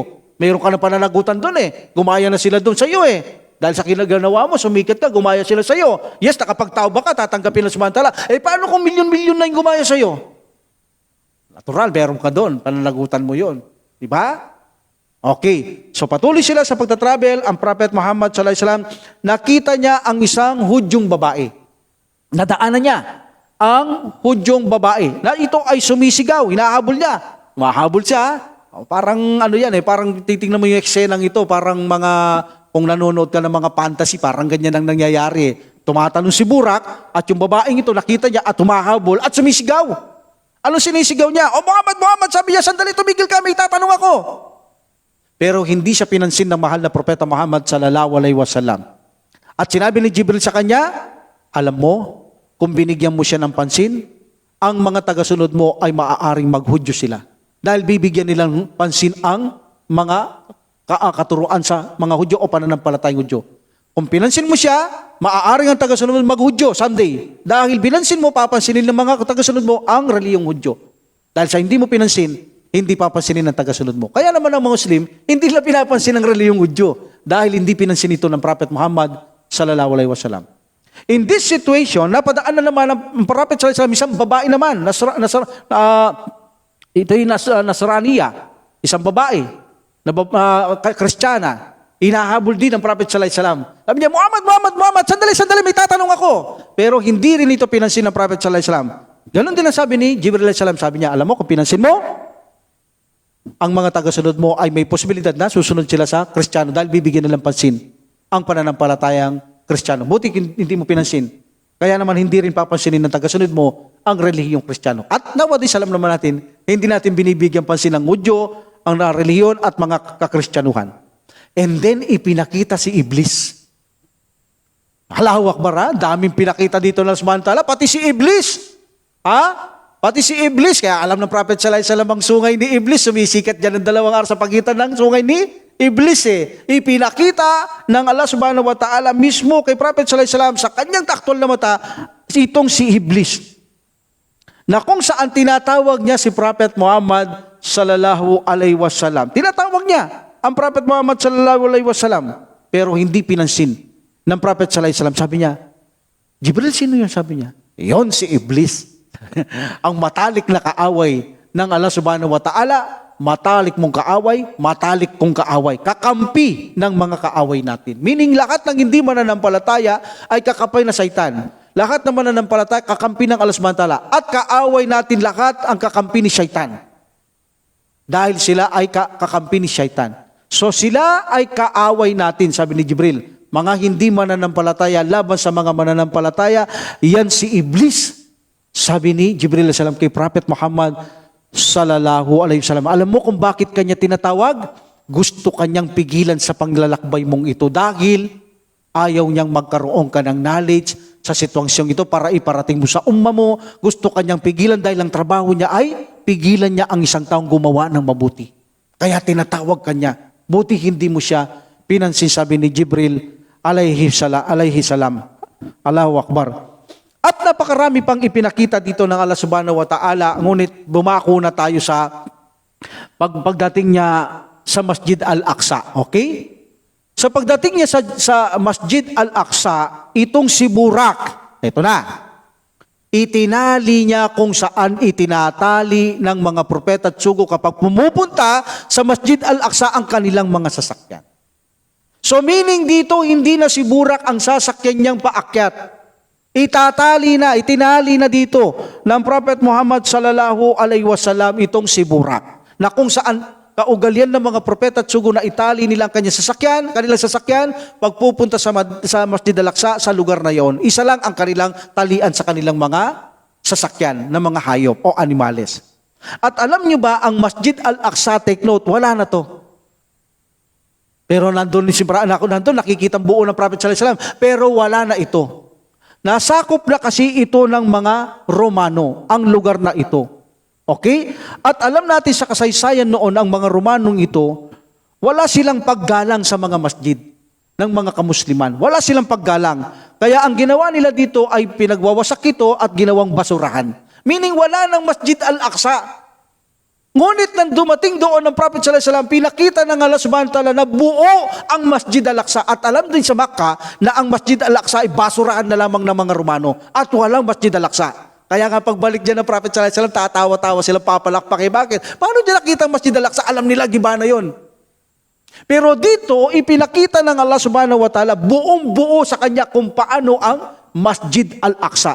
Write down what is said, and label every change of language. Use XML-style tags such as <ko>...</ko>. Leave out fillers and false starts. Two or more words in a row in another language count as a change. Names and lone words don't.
<tl>Mayroon ka na pananagutan doon Gumaya na sila doon sa iyo Dahil sa kinaganawa mo, sumikat ka, gumaya sila sa iyo. Yes, nakapagtauba ka, tatanggapin ng sumantala. Paano kung milyon-milyon na yung gumaya sa iyo? Natural, meron ka doon. Pananagutan mo yon, di ba? Okay. So patuloy sila sa pagtatravel. Ang Prophet Muhammad</tl> <ar>صلى الله عليه وسلم,</ar> <tl>nakita niya ang isang Hudyong babae. Nadaanan niya ang Hudyong babae. Na ito ay sumisigaw, hinahabol niya. Mahabol siya. Parang ano yan parang titingnan mo yung eksenang ito, parang mga, kung nanonood ka ng mga fantasy, parang ganyan ang nangyayari. Tumatanong si Burak at yung babaeng ito nakita niya at humahabol at sumisigaw. Anong sinisigaw niya? Muhammad, sabi niya, sandali, tumigil ka, may tatanong ako. Pero hindi siya pinansin ng mahal na propeta Muhammad</tl> <ar>صلى الله عليه وسلم.</ar> <tl>At sinabi ni Jibril sa kanya, alam mo, kung binigyan mo siya ng pansin, ang mga tagasunod mo ay maaaring maghudyo sila. Dahil bibigyan nilang pansin ang mga katuruan sa mga Hudyo o pananampalatayang Hudyo. Kung pinansin mo siya, maaaring ang tagasunod mo maghudyo someday. Dahil pinansin mo, papansinin ng mga tagasunod mo ang reliyong Hudyo. Dahil sa hindi mo pinansin, hindi papansinin ng tagasunod mo. Kaya naman ang mga Muslim, hindi nila pinapansin ang reliyong Hudyo. Dahil hindi pinansin ito ng Prophet Muhammad</tl> <ar>صلى الله عليه وسلم.</ar> <en>In this situation,</en> <tl>napadaan na naman ang Prophet</tl> <ar>صلى الله عليه وسلم,</ar> <tl>isang babae naman, ito yung Nasraniya, isang babae, na Kristiyana. Inahabol din ng Prophet</tl> <ar>صلى الله عليه وسلم.</ar> <tl>Sabi niya, Muhammad, sandali, may tatanong ako. Pero hindi rin ito pinansin ng Prophet</tl> <ar>صلى الله عليه وسلم.</ar> <tl>Ganon din ang sabi ni Jibril</tl> <ar>عليه السلام.</ar> <tl>Sabi niya, alam mo, kung pinansin mo, ang mga tagasunod mo ay may posibilidad na susunod sila sa Kristiyano dahil bibigyan nilang pansin ang pananampalatayang Kristiyano. Buti hindi mo pinansin. Kaya naman hindi rin papansinin ng tagasunod mo ang relihiyong Kristiyano. At nowadays, alam naman natin, hindi natin binibigyan pansin ng Hudyo, ang relihiyon at mga kakristyanuhan.</tl> <en>And then,</en> <tl>ipinakita si Iblis.</tl> <ar>الله أكبر,</ar> <tl>daming pinakita dito ng sumantala, pati si Iblis. Pati si Iblis, kaya alam ng Prophet</tl> <ar>صلى الله عليه وسلم</ar> <tl>ang sungay ni Iblis, sumisikat dyan ng 2 araw sa pagitan ng sungay ni Iblis Ipinakita ng Allah</tl> <ar>سبحانه وتعالى</ar> <tl>mismo kay Prophet</tl> <ar>صلى الله عليه وسلم</ar> <tl>sa kanyang taktol na mata, itong si Iblis. Na kung saan tinatawag niya si Prophet Muhammad</tl> <ar>صلى الله عليه وسلم.</ar> <tl>Tinatawag niya ang Prophet Muhammad</tl> <ar>صلى الله عليه وسلم,</ar> <tl>pero hindi pinansin ng Prophet</tl> <ar>صلى الله عليه وسلم.</ar> <tl>Sabi niya, Jibril, sino yun? Sabi niya, yon si Iblis. Ang matalik na kaaway ng Allah</tl> <ar>سبحانه وتعالى,</ar> <tl>matalik mong kaaway, matalik kong kaaway, kakampi ng mga kaaway natin. Meaning, lahat ng hindi mananampalataya ay kakapay na Satan. Lahat ng mananampalataya, kakampi ng Allah</tl> <ar>سبحانه وتعالى.</ar> <tl>At kaaway natin lahat ang kakampi ni Satan. Dahil sila ay kakampi ni Satan. So sila ay kaaway natin, sabi ni Jibril. Mga hindi mananampalataya laban sa mga mananampalataya, yan si Iblis. Sabi ni Jibril salam kay Prophet Muhammad</tl> <ar>صلى الله عليه وسلم.</ar> <tl>Alam mo kung bakit kanya tinatawag? Gusto kanyang pigilan sa panglalakbay mong ito dahil ayaw niyang magkaroon ka ng knowledge sa sitwasyong ito para iparating mo sa umma mo. Gusto kanyang pigilan dahil ang trabaho niya ay pigilan niya ang isang taong gumawa ng mabuti. Kaya tinatawag kanya. Buti hindi mo siya pinansin, sabi ni Jibril</tl> <ar>عليه السلام. الله أكبر.</ar> <tl>At napakarami pang ipinakita dito ng Allah</tl> <ar>سبحانه وتعالى,</ar> <tl>ngunit bumako na tayo sa pagdating niya sa Masjid Al-Aqsa. Okay? Sa pagdating niya sa Masjid Al-Aqsa, itong si Burak, ito na, itinali niya kung saan itinatali ng mga propeta at sugo kapag pumupunta sa Masjid Al-Aqsa ang kanilang mga sasakyan.</tl> <en>So meaning</en> <tl>dito, hindi na si Burak ang sasakyan niyang paakyat. Itinali na dito ng Prophet Muhammad</tl> <ar>صلى الله عليه وسلم</ar> <tl>itong si Burak. Na kung saan kaugalian ng mga propeta at sugo na itali nilang kanilang sasakyan, pagpupunta sa Masjid Al-Aqsa sa lugar na yon, isa lang ang kanilang talian sa kanilang mga sasakyan ng mga hayop o animales. At alam nyo ba, ang Masjid Al-Aqsa,</tl> <en>take note,</en> <tl>wala na to. Pero nandun si nandun, nakikita ang buo ng Prophet</tl> <ar>صلى الله عليه وسلم,</ar> <tl>pero wala na ito. Nasakop na kasi ito ng mga Romano, ang lugar na ito. Okay? At alam natin sa kasaysayan noon, ang mga Romanong ito, wala silang paggalang sa mga masjid ng mga kamusliman. Wala silang paggalang. Kaya ang ginawa nila dito ay pinagwawasak ito at ginawang basurahan. Meaning wala ng Masjid Al-Aqsa. Ngunit nang dumating doon ng Prophet</tl> <ar>صلى الله عليه وسلم,</ar> <tl>pinakita ng Allah</tl> <ar>سبحانه وتعالى</ar> <tl>na buo ang Masjid Al-Aqsa. At alam din sa Makkah na ang Masjid Al-Aqsa ay basurahan na lamang ng mga Romano. At walang Masjid Al-Aqsa. Kaya nga pagbalik dyan ng Prophet</tl> <ar>صلى الله عليه وسلم,</ar> <tl>tatawa-tawa sila, papalakpak. Bakit? Paano nila nakita ang Masjid Al-Aqsa? Alam nila, giba na yun. Pero dito, ipinakita ng Allah</tl> <ar>سبحانه وتعالى</ar> <tl>buong-buo sa kanya kung paano ang Masjid Al-Aqsa.</tl>